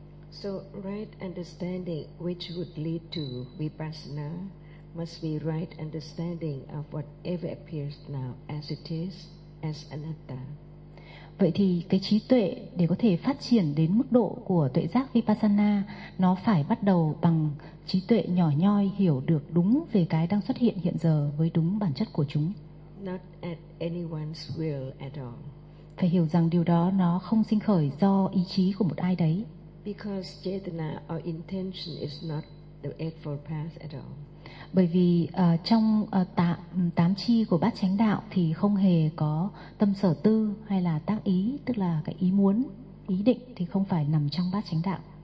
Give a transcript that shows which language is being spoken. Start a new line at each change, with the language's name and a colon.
English: So right understanding, which would lead to vipassana, must be right understanding of whatever appears now as it is, as anatta.
Vietnamese: Vậy thì cái trí tuệ để có thể phát triển đến mức độ của tuệ giác vipassana, nó phải bắt đầu bằng trí tuệ nhỏ nhoi hiểu được đúng về cái đang xuất hiện hiện giờ với đúng bản chất của chúng.
English: Not at anyone's will at all.
Vietnamese: Phải hiểu rằng điều đó nó không sinh khởi do ý chí của một ai đấy.
English: Because chetana or intention is not the eightfold path at all.
Vietnamese: Bởi vì trong tám chi của bát chánh đạo thì không hề có tâm sở tư hay là tác ý, tức là cái ý muốn, ý định thì không phải nằm trong bát chánh đạo.